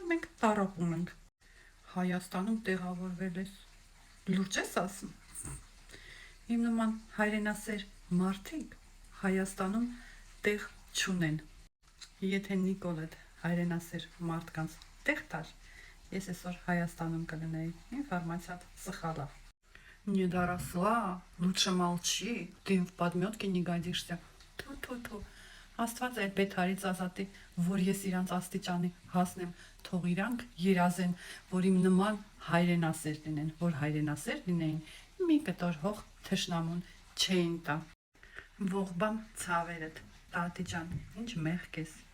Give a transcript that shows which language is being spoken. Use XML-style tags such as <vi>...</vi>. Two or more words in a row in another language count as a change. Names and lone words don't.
<hy>մենք տարապում ենք։ Հայաստանում տեղավորվել ես։ Լուրջ ես ասում։ Իմ նման հայրենասեր մարդիկ Հայաստանում տեղ չունեն։ Եթե Նիկոլդ հայրենասեր մարդկանց տեղ տար, ես այսօր Հայաստանում կլինեի։ Ինֆորմացիա սխալա։</hy> <ru>Не доросла, лучше молчи, ты в подметке не годишься։</ru> <hy>Թու։ Աստված այդ բեթարից ազատի, որ ես իրանց աստիճանի հասնեմ, թող իրանք երազեն, որ իմ նման հայրենասեր լինեն, որ հայրենասեր լինեին, մի կտոր հող թշնամուն չէին տա։ Ողբամ ցավերդ, տատի ջան, ինչ մեղք ես։</hy>